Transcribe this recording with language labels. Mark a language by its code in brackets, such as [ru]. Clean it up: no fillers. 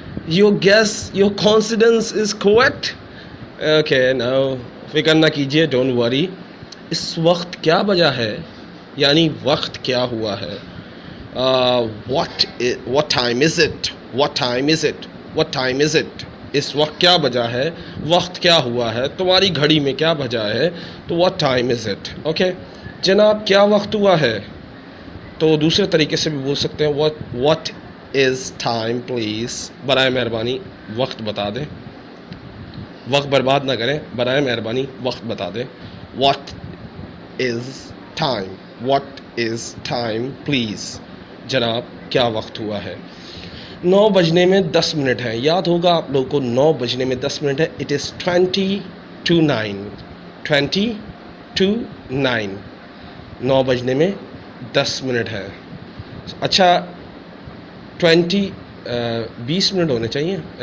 [en] Your guess, your confidence is correct. Okay, now [ur] فکر نہ کیجیے. [en] Don't worry. [ur] اس وقت کیا بجا ہے یعنی وقت کیا ہوا ہے. [en] What time is it? What time is it? What time is it? [ur] اس وقت کیا بجا ہے, وقت کیا ہوا ہے, تمہاری گھڑی میں کیا بجا ہے, تو [en] what time is it. [ur] Okay جناب کیا وقت ہوا ہے, تو دوسرے طریقے سے بھی بول سکتے ہیں [en] what is time please. [ur] برائے مہربانی وقت بتا دیں, وقت برباد نہ کریں, برائے مہربانی وقت بتا دیں. [en] what is time, what is time please. [ur] جناب کیا وقت ہوا ہے. 9 بجنے میں 10 منٹ ہیں, یاد ہوگا آپ لوگوں کو 9 بجنے میں 10 منٹ ہے. [en] It is 20 to 9, 20 to 9. [ur] 9 بجنے میں 10 منٹ ہے. اچھا 20 منٹ ہونے چاہیے.